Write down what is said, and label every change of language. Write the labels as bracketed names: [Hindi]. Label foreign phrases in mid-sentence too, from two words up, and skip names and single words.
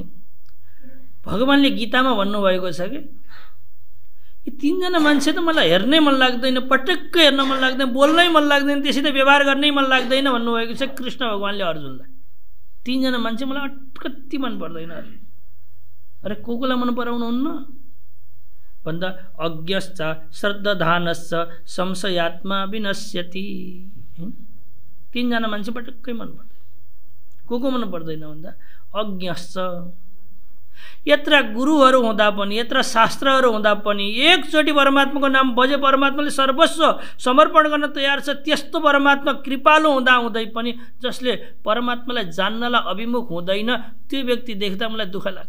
[Nepali] भगवान्ले गीतामा भन्नुभएको छ कि यी तीनजना मान्छे त मलाई हेर्नै मन लाग्दैन, पटक्कै हेर्न मन लाग्दैन, बोल्नै मन लाग्दैन, त्यसै त व्यवहार गर्नै मन लाग्दैन भन्नुभएको छ कृष्ण भगवान्ले अर्जुनलाई। तीनजना मान्छे मलाई अटकत्ति मन पर्दैन। अरे कोलाई मन पराउनुहुन्न भन्दा [Sanskrit] अज्ञश्च श्रद्धाधानश्च संशयात्मा विनश्यति। [Nepali] तीनजना मान्छे पटक्कै मन पर्दैन। को मन पर्दैन भन्दा अज्ञश्च, यत्र गुरुहरू हुँदा पनि, यत्र शास्त्रहरू हुँदा पनि एकचोटि परमात्माको नाम बजे परमात्माले सर्वस्व समर्पण गर्न तयार छ। त्यस्तो परमात्मा कृपालु हुँदा हुँदै पनि जसले परमात्मालाई जान्नलाई अभिमुख हुँदैन, त्यो व्यक्ति देख्दा मलाई दुःख लाग्छ।